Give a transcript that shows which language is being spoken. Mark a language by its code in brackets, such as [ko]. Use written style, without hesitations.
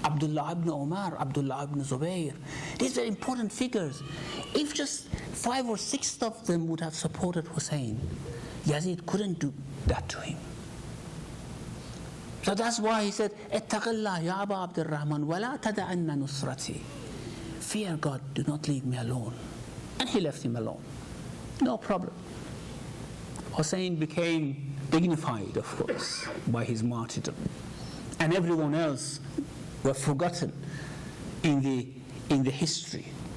[en] Abdullah ibn Umar, Abdullah ibn Zubayr, these were important figures. If just 5 or 6 of them would have supported Hussein, Yazid couldn't do that to him. So that's why he said, [ar] اتق الله يا أبا عبد الرحمن ولا تدعن نصرتي. [en] Fear God, do not leave me alone. And he left him alone. No problem. Hussein became dignified, of course, by his martyrdom. And everyone else were forgotten in the history.